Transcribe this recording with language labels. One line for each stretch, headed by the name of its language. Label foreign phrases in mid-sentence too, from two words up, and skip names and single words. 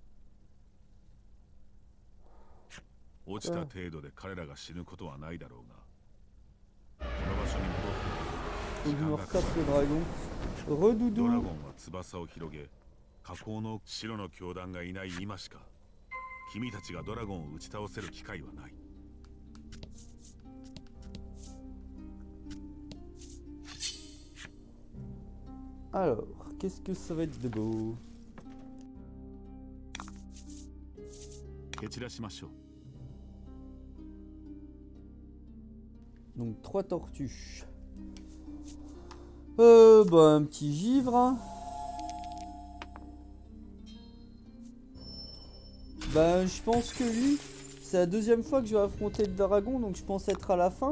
Japanese: 落ちた程度で彼らが死ぬことはないだろうが、この場所に戻って時間がかかる。ドラゴンは翼を広げ、火口の白の教団がいない今しか君たちがドラゴンを打ち倒せる機会はない。
French: Alors, qu'est-ce que ça va être de beau?
Japanese: 蹴散らしましょう。
French: Donc 3 tortues. Bah un petit givre. Hein. Bah je pense que lui, c'est la deuxième fois que je vais affronter le dragon, donc je pense être à la fin.